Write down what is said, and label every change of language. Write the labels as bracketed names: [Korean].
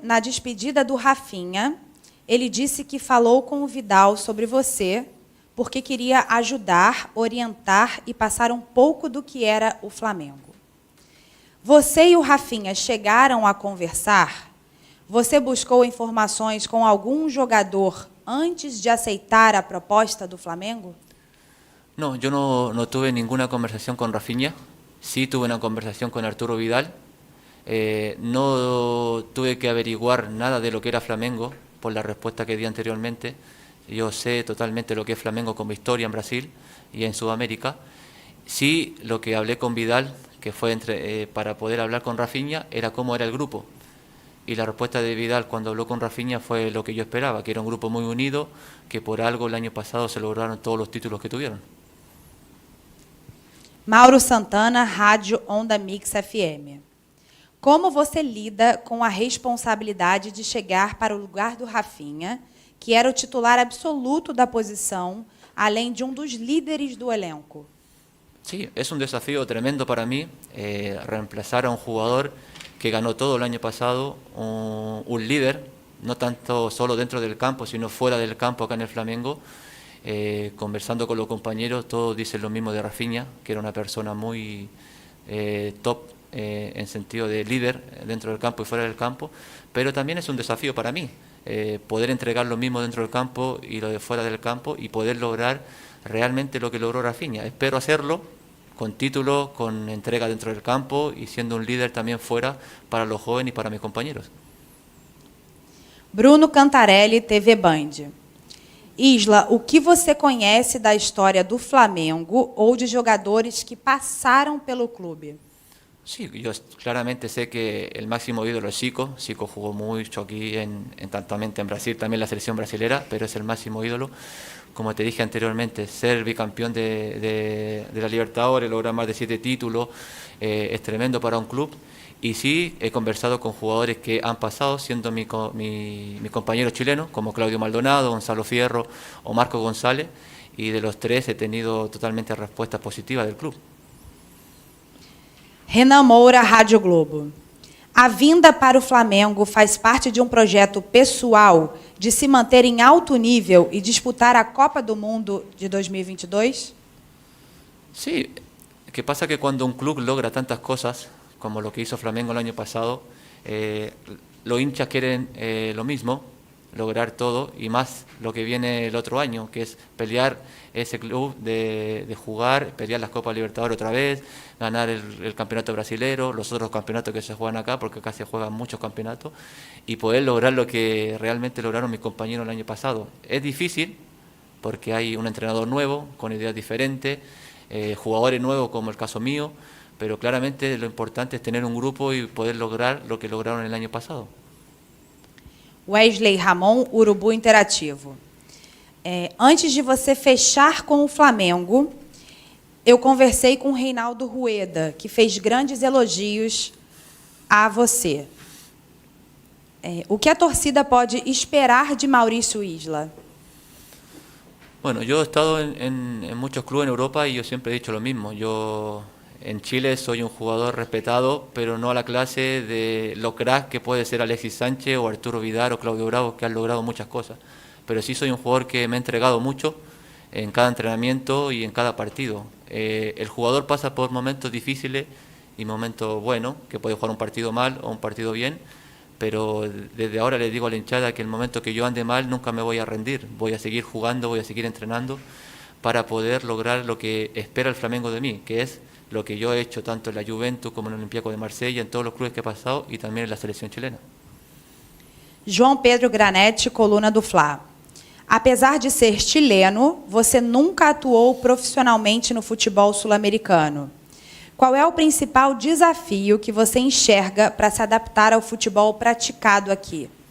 [Portuguese] Na despedida do Rafinha, ele disse que falou com o Vidal sobre você, porque queria ajudar, orientar e passar um pouco do que era o Flamengo. Você e o Rafinha chegaram a conversar? Você buscou informações com algum jogador antes de aceitar a proposta do Flamengo? [Spanish] No, yo no tuve ninguna conversación con Rafinha. Sí tuve una conversación con Arturo Vidal. No tuve que averiguar nada de lo que era Flamengo por la respuesta que di anteriormente. Yo sé totalmente lo que es Flamengo como historia en Brasil y en Sudamérica. Sí, lo que hablé con Vidal, que fue para poder hablar con Rafinha, era cómo era el grupo. Y la respuesta de Vidal cuando habló con Rafinha fue lo que yo esperaba, que era un grupo muy unido, que por algo el año pasado se lograron todos los títulos que tuvieron. [Portuguese] Mauro Santana, Rádio Onda Mix FM. Como você lida com a responsabilidade de chegar para o lugar do Rafinha, que era o titular absoluto da posição, além de dos líderes do elenco? [Spanish] Sí, es un desafío tremendo para mí, reemplazar a un jugador que ganó todo el año pasado, un líder, no tanto solo dentro del campo, sino fuera del campo acá en el Flamengo. Conversando con los compañeros, todos dicen lo mismo de Rafinha, que era una persona muy top en sentido de líder dentro del campo y fuera del campo, pero también es un desafío para mí, poder entregar lo mismo dentro del campo y lo de fuera del campo y poder lograr realmente lo que logró Rafinha. Espero hacerlo con título, con entrega dentro del campo y siendo un líder también fuera para los jóvenes y para mis compañeros. [Portuguese] Bruno Cantarelli, TV Band. Isla, o que você conhece da história do Flamengo ou de jogadores que passaram pelo clube? [Spanish] Sí, yo claramente sé que el máximo ídolo es Zico. Zico jugó mucho aquí, también en Brasil, también la selección brasilera, pero es el máximo ídolo. Como te dije anteriormente, ser bicampeón de la Libertadores, lograr más de 7 títulos, es tremendo para un club. Y sí, he conversado con jugadores que han pasado siendo mi compañero chileno, como Claudio Maldonado, Gonzalo Fierro o Marco González, y de los tres he tenido totalmente respuestas positivas del club. [Portuguese] Renan Moura, Rádio Globo. A vinda para o Flamengo faz parte de um projeto pessoal de se manter em alto nível e disputar a Copa do Mundo de 2022? [Spanish] Sí, que pasa que cuando un club logra tantas cosas, como lo que hizo Flamengo el año pasado, los hinchas quieren lo mismo, lograr todo, y más lo que viene el otro año, que es pelear ese club de jugar, pelear las Copas Libertadores otra vez, ganar el campeonato brasilero, los otros campeonatos que se juegan acá, porque acá se juegan muchos campeonatos, y poder lograr lo que realmente lograron mis compañeros el año pasado. Es difícil, porque hay un entrenador nuevo, con ideas diferentes, jugadores nuevos como el caso mío, pero claramente lo importante es tener un grupo y poder lograr lo que lograron el año pasado. [Portuguese] Wesley Ramon, Urubu Interativo. Antes de você fechar com o Flamengo, eu conversei com o Reinaldo Rueda, que fez grandes elogios a você. O que a torcida pode esperar de Mauricio Isla? [Spanish] Bueno, yo he estado en muchos clubes en Europa y yo siempre he dicho lo mismo. Yo en Chile soy un jugador respetado, pero no a la clase de los cracks que puede ser Alexis Sánchez o Arturo Vidal o Claudio Bravo, que han logrado muchas cosas. Pero sí soy un jugador que me ha entregado mucho en cada entrenamiento y en cada partido. El jugador pasa por momentos difíciles y momentos buenos, que puede jugar un partido mal o un partido bien, pero desde ahora le digo a la hinchada que el momento que yo ande mal nunca me voy a rendir, voy a seguir jugando, voy a seguir entrenando para poder lograr lo que espera el Flamengo de mí, que es lo que yo he hecho tanto en la Juventus como en el Olympiacos de Marsella, en todos los clubes que he pasado y también en la selección chilena. [Portuguese] João Pedro Granetti, coluna do Fla. Apesar de ser chileno, você nunca atuou profissionalmente no futebol sul-americano. Qual é o principal desafio que você enxerga para se adaptar ao futebol praticado aqui?